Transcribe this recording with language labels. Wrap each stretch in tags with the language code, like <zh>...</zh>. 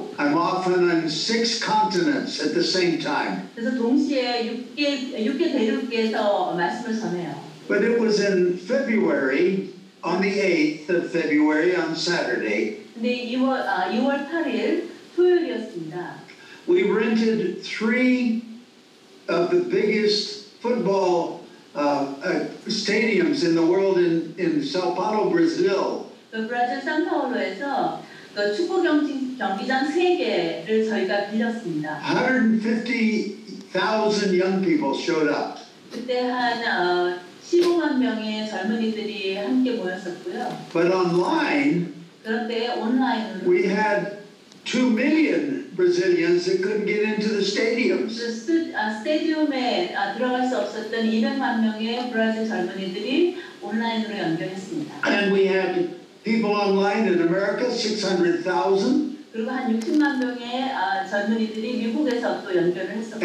<en>I'm often on 6 continents at the same time.</en> <ko>그래서 동시에 6개 대륙에서 말씀을 전해요.</ko> <en>But it was in February, on the 8th of February, on Saturday.</en> <ko>근데 2월 8일 토요일이었습니다.</ko> <en>We rented 3 of the biggest football stadiums in the world in Sao Paulo, Brazil.</en> <ko>그 브라질 상파울로에서 그 축구 경기장 3개를 저희가 빌렸습니다.</ko> <en>150,000 young people showed up.</en> <ko>그때 한 15만 명의 젊은이들이 함께 모였었고요.</ko> <en>But online,</en> <ko>그런데 온라인으로</ko> <en>we had 2 million Brazilians that couldn't get into the stadiums.</en> <ko>스테디움에 들어갈 수 없었던 200만 명의 브라질 젊은이들이 온라인으로 연결했습니다.</ko> <en>And we had people online in America, 600,000.</en> <ko>그리고 한 60만 명의 젊은이들이 미국에서 또 연결을 했었고.</ko>